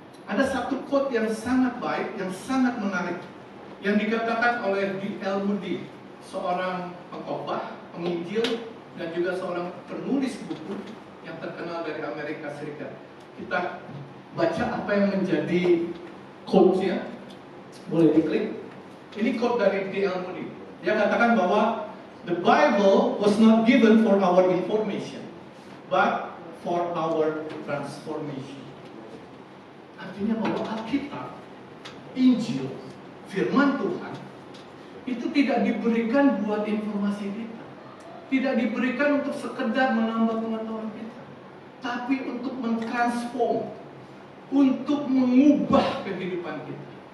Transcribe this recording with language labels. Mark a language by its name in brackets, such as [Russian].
[Indonesian] Ada satu quote yang sangat baik, yang sangat menarik, yang dikatakan oleh D.L. Moody, seorang pengkhotbah, penginjil, dan juga seorang penulis buku yang terkenal dari Amerika Serikat. Kita baca apa yang menjadi quote-nya. Boleh diklik. Ini quote dari D.L. Moody. Dia katakan bahwa [English] the Bible was not given for our information, but for our transformation. [Indonesian] Artinya bahwa Alkitab, Injil, firman Tuhan itu tidak diberikan buat informasi kita, tidak diberikan untuk sekedar menambah pengetahuan kita, tapi untuk mentransform, untuk mengubah kehidupan kita.